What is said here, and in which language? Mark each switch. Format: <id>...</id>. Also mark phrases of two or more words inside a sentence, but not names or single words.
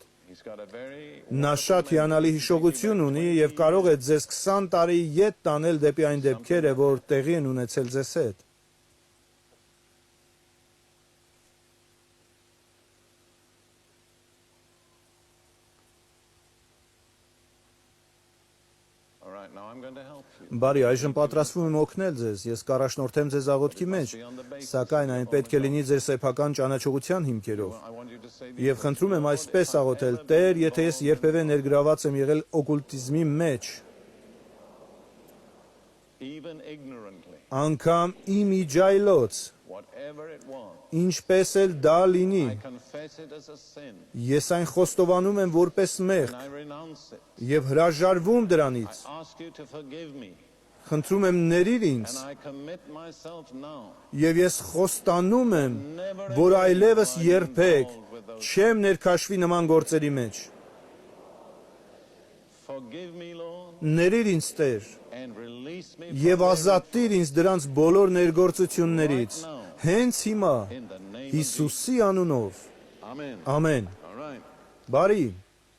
<en>He's got a very</en> <hy>Նա շատ հիանալի հիշողություն ունի եւ կարող է ձեզ 20 տարի ետ տանել դեպի այն դեպքերը, որ տեղի են ունեցել ձեզ հետ։</hy> <en>all right. Now I'm going to help you.</en> <hy>Բարի, այժմ պատրաստվում եմ օգնել ձեզ, ես կառաջնորդեմ ձեզ աղոթքի մեջ, սակայն այն պետք է լինի ձեր սեփական ճանաչողության հիմքերով։</hy> <en>I want you to say</en> <hy>Եվ խնդրում եմ այսպես աղոթել. Տեր, եթե ես երբևէ ներգրաված եմ եղել օկուլտիզմի մեջ,</hy> <en>even ignorantly,</en> <hy>անգամ իմիջայլոց,</hy> <en>whatever it was,</en> <hy>ինչպես էլ դա լինի,</hy> <en>I confess it as a sin</en> <hy>ես այն խոստովանում եմ որպես մեղք</hy> <en>and I renounce it.</en> <hy>եւ հրաժարվում դրանից։</hy> <en>I ask you to forgive me</en> <hy>Խնդրում եմ ների ինձ</hy> <en>and I commit myself now.</en> <hy>եւ ես խոստանում եմ, որ այլևս երբեք չեմ ներքաշվի նման գործերի մեջ։</hy> <en>Forgive me, Lord,</en> <hy>Ների ինձ Տեր</hy> <en>and release me</en> <hy>եւ</hy> <en>from</en> <hy>ազատիր ինձ դրանց բոլոր ներգործություններից։ Հենց հիմա</hy> <en>in the name of</en> <hy>Հիսուսի անունով։</hy> <en>Amen.</en> <hy>Ամեն։</hy> <en>All right.</en> <hy>Բարի</hy>